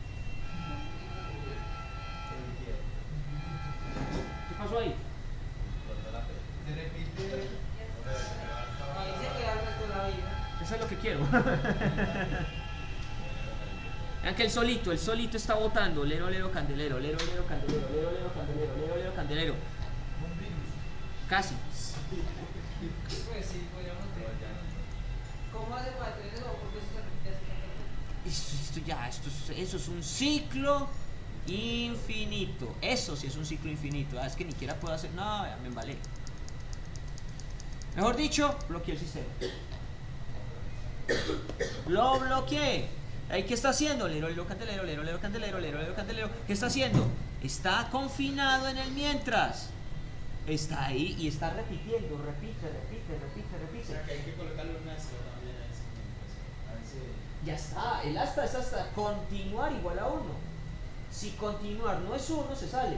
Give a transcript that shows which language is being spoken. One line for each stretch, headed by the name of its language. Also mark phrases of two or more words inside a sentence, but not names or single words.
Spanish: ¿Qué pasó ahí? Ahí se queda el resto de la vida. Eso es lo que quiero. Vean que el solito está votando. Lero, lero, candelero, lero, lero, candelero, lero, lero, candelero, lero, lero, candelero. Casi. Pues sí, podríamos ver. ¿Cómo hace para tener eso? Porque eso se repite así. Eso es un ciclo infinito. Eso sí es un ciclo infinito. Es que ni siquiera puedo hacer. No, me embalé. Mejor dicho, bloqueé el sistema. Lo bloqueé. ¿Ahí qué está haciendo? Lero, lero, candelero, lero, lero, candelero, lero, lero, candelero. ¿Qué está haciendo? Está confinado en el mientras. Está ahí y está repitiendo. Repite. O sea, que hay que colocarle un astro también a ese. Ya está. El asta es hasta continuar igual a 1. Si continuar no es 1, se sale.